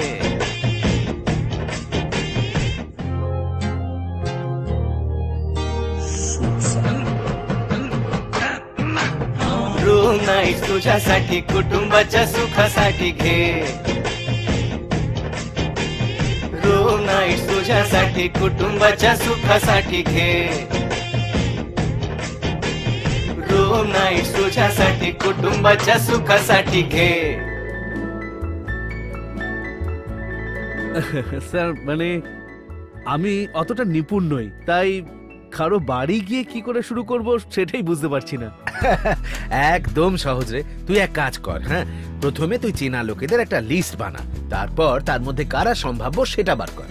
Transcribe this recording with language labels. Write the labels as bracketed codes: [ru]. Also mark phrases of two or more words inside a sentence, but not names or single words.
[en] room night [mr] तुझ्यासाठी कुटुंबाच्या सुखासाठी घे, [en] room night [mr] तुझ्यासाठी कुटुंबाच्या सुखासाठी घे, [en] room night [mr] तुझ्यासाठी कुटुंबाच्या सुखासाठी घे. [bn] স্যার মানে আমি অতটা নিপুণ নই, তাই কারো বাড়ি গিয়ে কি করে শুরু করব সেটাই বুঝতে পারছি না। একদম সহজ রে, তুই এক কাজ কর, হ্যাঁ প্রথমে তুই চেনা লোকেদের একটা লিস্ট বানা, তারপর তার মধ্যে কারা সম্ভাব্য সেটা বার কর।